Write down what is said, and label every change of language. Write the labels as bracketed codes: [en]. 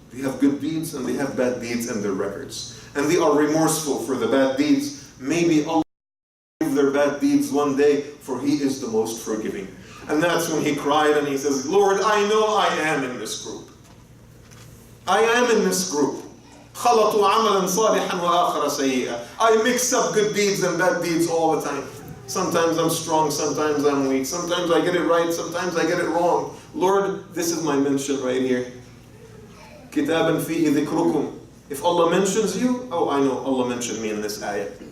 [en] They have good deeds and they have bad deeds in their records. And they are remorseful for the bad deeds. Maybe Allah will forgive their bad deeds one day, for He is the most forgiving. And that's when he cried and he says, Lord, I know I am in this group. I am in this group. [ar] خَلَطُوا عَمَلًا صَالِحًا وَآخَرَ سَيِّئًا. [en] I mix up good deeds and bad deeds all the time. Sometimes I'm strong, sometimes I'm weak. Sometimes I get it right, sometimes I get it wrong. Lord, this is my mention right here. [ar] كِتَابًا فِيهِ ذِكْرُكُمْ. [en] If Allah mentions you, oh, I know Allah mentioned me in this ayah.